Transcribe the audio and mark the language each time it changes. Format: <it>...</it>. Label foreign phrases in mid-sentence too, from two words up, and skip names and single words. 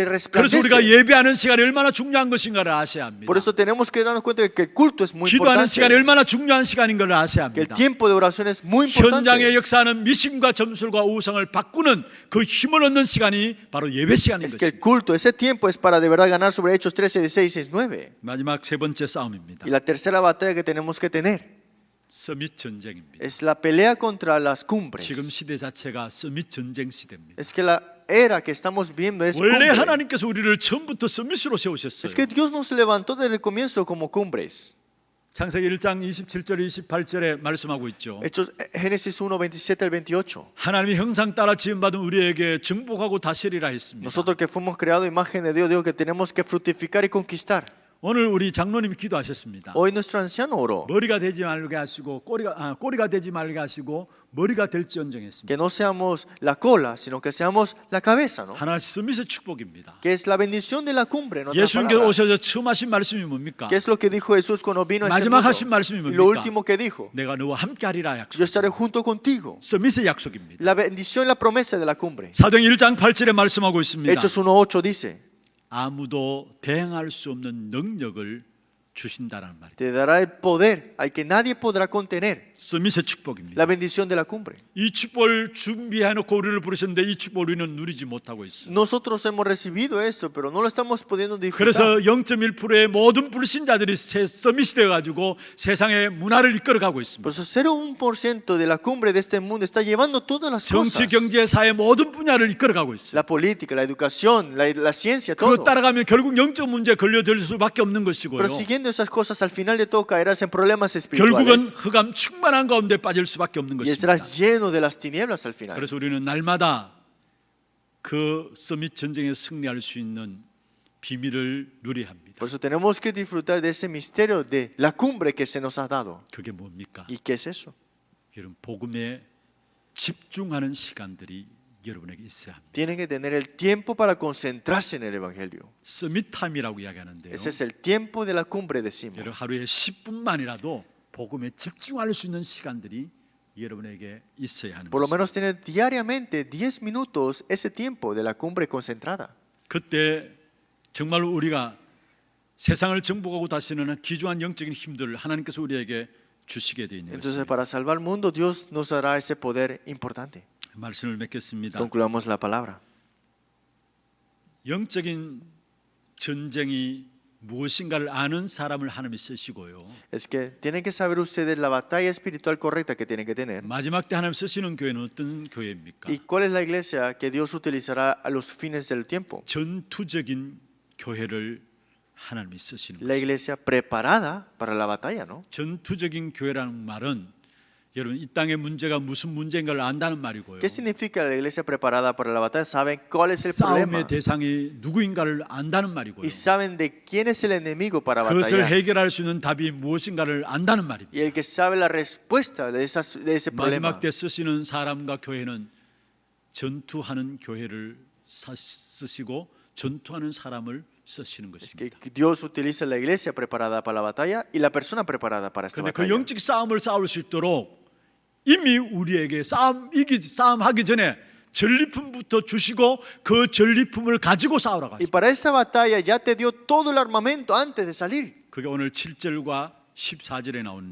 <ko>그래서 우리가</ko> <es>resplandece.</es> <ko>예배하는 시간이 얼마나 중요한 것인가를 아셔야 합니다.</ko> <es>Por eso tenemos que darnos cuenta de que el culto es muy</es> <ko>기도하는 시간이</ko> <es>importante.</es> <ko>얼마나 중요한 시간인 걸 아셔야</ko> <es>Que el</es> <ko>합니다.</ko> <es>tiempo de oración es muy</es> <ko>현장의</ko> <es>importante.</es> <ko>역사는 미신과 점술과 우상을 바꾸는 그 힘을 얻는 시간이 바로 예배 시간인</ko> <es>Es que el</es> <ko>것입니다.</ko> <es>culto, ese tiempo es para de verdad ganar sobre Hechos 13, 16, 19.</es> <ko>마지막 세 번째 싸움입니다.</ko> <es>Y la tercera batalla que tenemos que tener</es> <ko>서밋 전쟁입니다.</ko> <es>es la pelea contra las cumbres.</es> <ko>지금 시대 자체가 서밋 전쟁 시대입니다.</ko> <es>Es que la era que estamos viendo es</es> <ko>원래</ko> <es>cumbre.</es> <ko>하나님께서 우리를 처음부터 서밋으로 세우셨어요.</ko> <es>Es que Dios nos levantó desde el comienzo como cumbres.</es> <ko>창세기 1장 27절 28절에 말씀하고 있죠.</ko> <es>Hechos, Génesis 1, 27 al 28.</es> <ko>하나님의 형상 따라 지음받은 우리에게 정복하고 다스리라 했습니다.</ko> <es>Nosotros que fuimos creados a imagen de Dios, digo que tenemos que fructificar y conquistar.</es> <ko>오늘 우리 장로님이 기도하셨습니다.</ko> <es>Hoy nuestro anciano oró</es> <ko>머리가 되지 말게 하시고 꼬리가 되지 말게 하시고 머리가 될지언정 했습니다.</ko> <es>que no seamos la cola, sino que seamos la cabeza, ¿no?</es> <ko>하나님 서밋의 축복입니다.</ko> <es>Que es la bendición de la cumbre. En otras</es> <ko>예수님께서</ko> <es>palabras.</es> <ko>오셔서 처음 하신 말씀이 뭡니까?</ko> <es>¿Qué es lo que dijo Jesús cuando vino a este</es> <ko>마지막</ko> <es>mundo?</es> <ko>하신 말씀이</ko> <es>Y lo</es> <ko>뭡니까?</ko> <es>último que dijo,</es> <ko>내가 너와 함께하리라 약속.</ko> <es>yo estaré junto contigo.</es> <ko>서밋의 약속입니다.</ko> <es>La bendición y la promesa de la cumbre.</es> <ko>사도행 1장 8절에 말씀하고 있습니다.</ko> <es>Hechos 1:8 dice,</es> <ko>아무도 대항할 수 없는 능력을 주신다라는 말이에요.</ko> <es>te dará el poder al que nadie podrá contener.</es> <ko>서밋의 축복입니다.</ko> <es>la bendición de la cumbre.</es> <ko>이 축복을 준비해놓고 우리를 부르셨는데 이 축복을 우리는 누리지 못하고 있어요.</ko> <es>Nosotros hemos recibido esto, pero no lo estamos pudiendo disfrutar.</es> <ko>그래서 0.1%의 모든 불신자들이 새 서밋이 되어가지고 세상의 문화를 이끌어가고 있습니다.</ko> <es>Por eso 0,1% de la cumbre de este mundo está llevando todas las</es> <ko>정치,</ko> <es>cosas.</es> <ko>경제, 사회 모든 분야를 이끌어가고 있어요.</ko> <es>La política, la educación, la ciencia,</es> <ko>그거</ko> <es>todo.</es> <ko>따라가면 결국 영적 문제에 걸려들 수밖에 없는 것이고요.</ko> <es>Pero siguiendo esas cosas, al final de todo caerás en problemas</es> <ko>결국은</ko> <es>espirituales</es> <ko>흑암 충만한 가운데 빠질 수밖에 없는</ko> <es>y</es> <ko>것입니다.</ko> <es>estarás lleno de las tinieblas al final.</es> <ko>그래서 우리는 날마다 그 서밋 전쟁에 승리할 수 있는 비밀을 누려야 합니다.</ko> <es>Por eso tenemos que disfrutar de ese misterio de la cumbre que se nos ha dado.</es> <ko>그게 뭡니까?</ko> <es>¿Y qué es eso?</es> <ko>여러분 복음에 집중하는 시간들이 여러분에게 있어야 합니다.</ko> <es>Tienen que tener el tiempo para concentrarse en el Evangelio.</es> <ko>서밋 타임이라고 이야기하는데요.</ko> <es>Ese es el tiempo de la cumbre,</es> <ko>여러분</ko> <es>decimos.</es> <ko>하루에 10분만이라도 복음에 집중할 수 있는 시간들이 여러분에게 있어야 하는</ko> <es>Por lo</es> <ko>것입니다.</ko> <es>menos tener diariamente 10 minutos ese tiempo de la cumbre concentrada.</es> <ko>그때 정말로 우리가 세상을 정복하고 다시는 귀중한 영적인 힘들을 하나님께서 우리에게 주시게 되어 있는</ko> <es>Entonces,</es> <ko>것입니다.</ko> <es>para salvar el mundo, Dios nos dará ese poder importante.</es> <ko>말씀을 맺겠습니다.</ko> <es>Concluamos la palabra.</es> <ko>영적인 전쟁이 무엇인가를 아는 사람을 하나님이 쓰시고요.</ko> <es>Es que tienen que saber ustedes la batalla espiritual correcta que tienen que tener.</es> <ko>마지막 때 하나님 쓰시는 교회는 어떤 교회입니까?</ko> <es>¿Y cuál es la iglesia que Dios utilizará a los fines del tiempo?</es> <ko>전투적인 교회를 하나님이 쓰시는</ko> <es>La</es> <ko>것입니다.</ko> <es>iglesia preparada para la batalla, ¿no?</es> <ko>전투적인 교회라는 말은 여러분 이 땅의 문제가 무슨 문제인가를 안다는 말이고요.</ko> <es>¿Qué significa la iglesia preparada para la batalla? Saben cuál es el problema</es> <ko>싸움의 대상이 누구인가를 안다는 말이고요.</ko> <es>y saben de quién es el enemigo para</es> <ko>그것을</ko> <es>batallar.</es> <ko>해결할 수 있는 답이 무엇인가를 안다는 말입니다.</ko> <es>Y el que sabe la respuesta de ese problema.</es> <ko>마지막 때 쓰시는 사람과 교회는 전투하는 교회를 쓰시고 전투하는 사람을 쓰시는</ko> <es>Es que</es> <ko>것입니다.</ko> <es>Dios utiliza la iglesia preparada para la batalla y la persona preparada para esta</es> <ko>그런데 그</ko> <es>batalla.</es> <ko>영적 싸움을 싸울 수 있도록 이미 우리에게 싸움하기 전에 전리품부터 주시고 그 전리품을 가지고 싸우러</ko> <es>Y</es> <ko>갔습니다.</ko> <es>para esa batalla ya te dio todo el armamento antes de salir.</es> <ko>그게 오늘 7절과 14절에 나오는</ko>